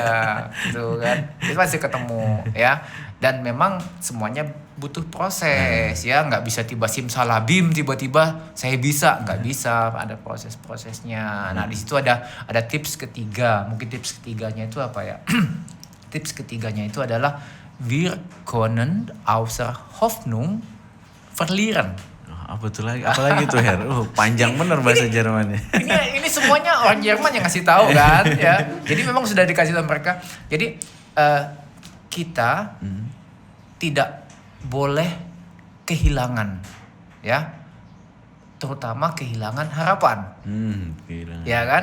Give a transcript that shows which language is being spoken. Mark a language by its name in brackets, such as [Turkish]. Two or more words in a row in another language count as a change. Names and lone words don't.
[Indonesian] Iya, gitu kan. Itu pasti ketemu ya. Dan memang semuanya butuh proses ya, nggak bisa simsalabim tiba-tiba saya bisa, nggak bisa, ada proses-prosesnya. Nah di situ ada tips ketiga, mungkin tips ketiganya itu apa ya? Tips ketiganya itu adalah [German] wir können außer Hoffnung verlieren. [Indonesian] Apa tuh lagi? Apalagi tuh Her? Panjang bener bahasa Jermannya. Ini semuanya orang Jerman yang ngasih tahu kan ya. Jadi memang sudah dikasih tahu mereka. Jadi kita tidak boleh kehilangan, ya, terutama kehilangan harapan, ya kan?